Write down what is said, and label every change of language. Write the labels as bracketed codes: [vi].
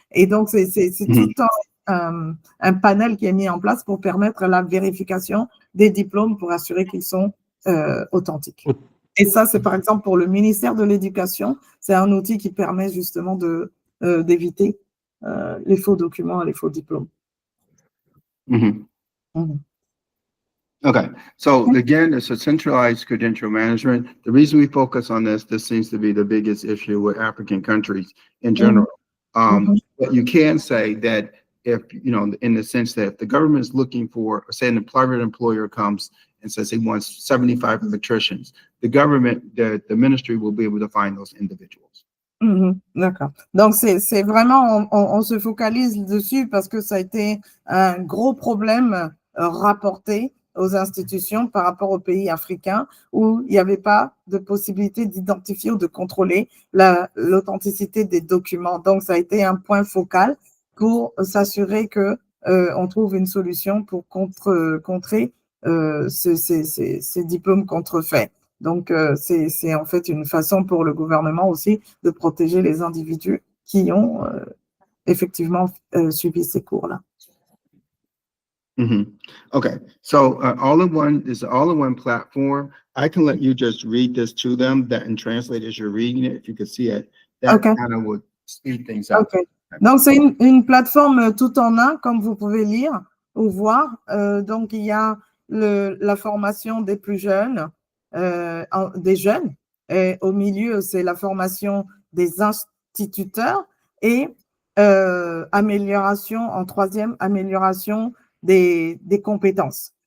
[fr] Et donc, c'est tout un panel qui est mis en place pour permettre la vérification des diplômes pour assurer qu'ils sont authentiques. Et ça, c'est par exemple pour le ministère de l'Éducation, c'est un outil qui permet justement d'éviter les faux documents et les faux diplômes. [en] Okay, so again, it's a centralized credential management. The reason we focus on this seems to be the biggest issue with African countries in general. But you can say that if, you know, in the sense that if the government is looking for, say a private employer comes and says he wants 75 electricians, the government, the ministry will be able to find those individuals. [fr] D'accord. Donc, c'est vraiment, on se focalise dessus parce que ça a été un gros problème rapporté aux institutions par rapport aux pays africains où il n'y avait pas de possibilité d'identifier ou de contrôler l'authenticité des documents. Donc, ça a été un point focal pour s'assurer que on trouve une solution pour contrer ces diplômes contrefaits. Donc, c'est en fait une façon pour le gouvernement aussi de protéger les individus qui ont effectivement suivi ces cours-là. [en] Okay, so all-in-one is an all-in-one platform. I can let you just read this to them that and translate as you're reading it. If you could see it, that kind of would speed things up. Okay. [fr] Donc, c'est une plateforme tout en un, comme vous pouvez lire ou voir. Donc, il y a la formation des plus jeunes, des jeunes. Et au milieu, c'est la formation des instituteurs et amélioration, en troisième, amélioration des compétences.